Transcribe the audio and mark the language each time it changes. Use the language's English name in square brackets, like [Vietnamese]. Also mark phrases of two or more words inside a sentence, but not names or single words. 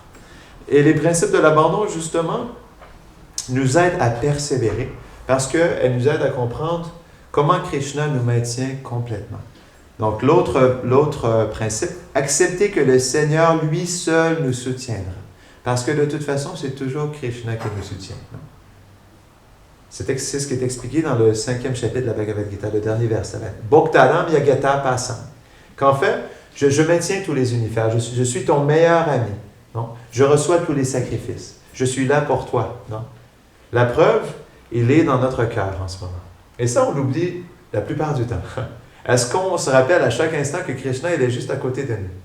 [French] Et les principes de l'abandon, justement, nous aident à persévérer parce qu'elles nous aident à comprendre comment Krishna nous maintient complètement. Donc, l'autre principe, accepter que le Seigneur, lui seul, nous soutiendra. Parce que de toute façon, c'est toujours Krishna qui nous soutient. Non? C'est ce qui est expliqué dans le 5e chapitre de la Bhagavad Gita, le dernier verset. [Sanskrit] Bhoktaram yagata pasam. [French] Qu'en fait, je maintiens tous les univers. Je suis ton meilleur ami. Non? Je reçois tous les sacrifices. Je suis là pour toi. Non? La preuve, il est dans notre cœur en ce moment. Et ça, on l'oublie la plupart du temps. Est-ce qu'on se rappelle à chaque instant que Krishna, il est juste à côté de nous?